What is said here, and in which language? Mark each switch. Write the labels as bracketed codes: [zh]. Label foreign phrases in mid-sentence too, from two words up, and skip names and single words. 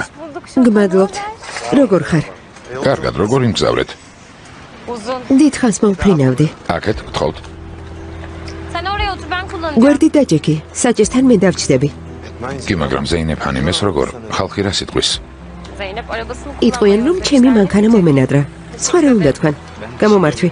[ka] გმადლობთ. როგორ ხარ? კარგად, როგორ იმგზავრეთ? [tr] Uzun. [ka] დიდხანს მოვფრინავდი. აქეთ გთხოვთ. [tr] Sen oraya otur ben kullanacağım. [ka] გვერდით დაჯექი, საჭესთან მე დავჭდები. კი, მაგრამ ზეინებ ჰანიმეს როგორ? ხალხი რა სიტყვის? [tr] Zeynep arabasını [ka] იტყვიან, რომ ჩემი მანქანა მომენადრა. სხვა რა უნდა თქვან? გამომართვი.